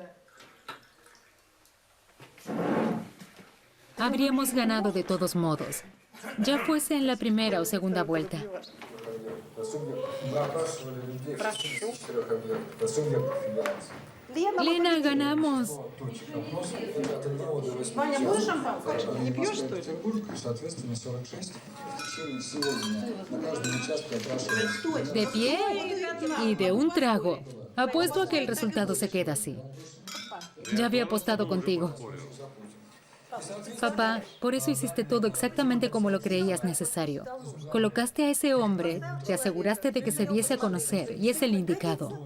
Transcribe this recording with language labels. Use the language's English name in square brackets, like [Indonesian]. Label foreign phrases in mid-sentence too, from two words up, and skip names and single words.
[Spanish] Habríamos ganado de todos modos. Ya fuese en la primera o segunda vuelta. Lena, ganamos. [Russian] Ваня, будешь шампанское? Не пьешь, что ли? Соответственно, 46. На каждом участке опрашивается. [Spanish] De pie y de un trago. Apuesto a que el resultado se queda así. Ya había apostado contigo. Papá, por eso hiciste todo exactamente como lo creías necesario. Colocaste a ese hombre, te aseguraste de que se diese a conocer, y es el indicado.